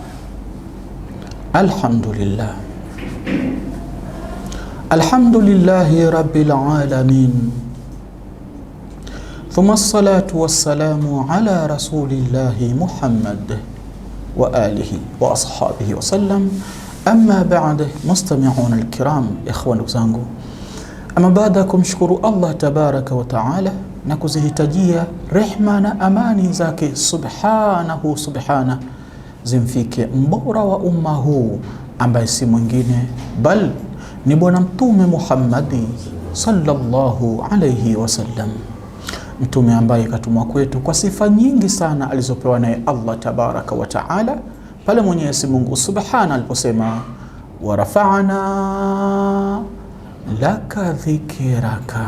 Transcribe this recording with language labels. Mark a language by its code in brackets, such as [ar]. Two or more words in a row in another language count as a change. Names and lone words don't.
[ar] الحمد لله، الحمد لله رب العالمين، ثم الصلاة والسلام على رسول الله محمد وآله وأصحابه وسلم. أما بعد، مستمعون الكرام، إخوان [sw] zangu, ama baada ya kumshukuru [ar] الله تبارك وتعالى na [sw] kuzihitajia rehma na amani zake subhana zimfike mbora wa umma huu ambaye si mwingine bal ni bwana mtume Muhammadi [ar] صلى الله عليه وسلم, [sw] mtume ambaye katumwa kwetu kwa sifa nyingi sana alizopewa naye [ar] الله تبارك وتعالى, [sw] pale Mwenyezi Mungu subhana aliposema [ar] ورفعنا لك ذكرك.